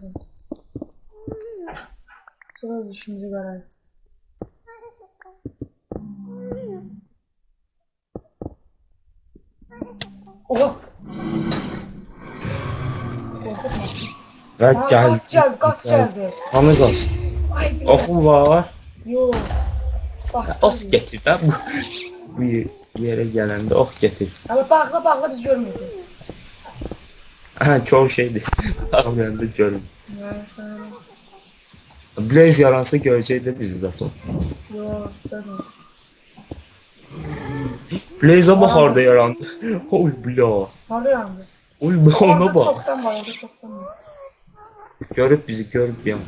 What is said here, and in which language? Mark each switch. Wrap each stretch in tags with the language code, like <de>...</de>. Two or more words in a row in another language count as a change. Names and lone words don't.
<tr>Sonra işimizi görelim. Oha. Korkutma.</tr> <az>Və Aa, gəldi.</az> <tr>Gaz geldi.</tr> <az>Hanı qaçdı? Ay bir Oxum var.</az> <tr>Yo. Bak.</tr> <az>Ox getir də bu yerə gələndə ox getir.</az> <tr>Ama bağla biz görmüyoruz.</tr> <az>Hə, çox şeydir. Ağlayanda görüm.</az> <tr>Yani sana.</tr> <az>Blaze yaransa görəcəkdi bizi zaten.</az> <tr>Yo. Görmüyoruz. Blaze'a bak orada yarandı. Oy bla. Nerede yandı? Oy ona Orada bak. çoktan var. Orada çoktan var.</tr> <az>Görüb bizi görüb ya.</az>